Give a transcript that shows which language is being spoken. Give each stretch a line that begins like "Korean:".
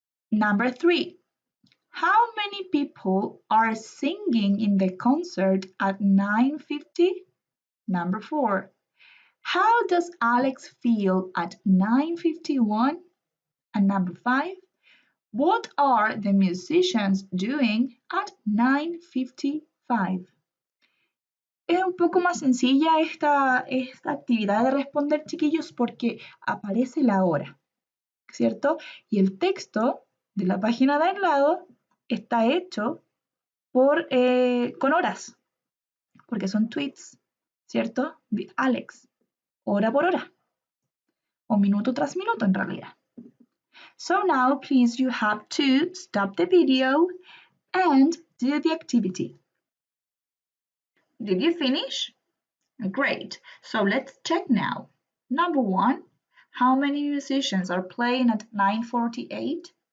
English: Number 3. How many people are singing in the concert at 9:50? Number 4. How does Alex feel at 9:51? And number 5. What are the musicians doing at 9:55?
Spanish: Es un poco más sencilla esta actividad de responder, chiquillos, porque aparece la hora, ¿cierto? Y el texto de la página de al lado está hecho con horas, porque son tweets, ¿cierto? De Alex, hora por hora, o minuto tras minuto en realidad.
English: So now, please, you have to stop the video and do the activity. Did you finish? Great. So let's check now. Number 1, how many musicians are playing at 9:48?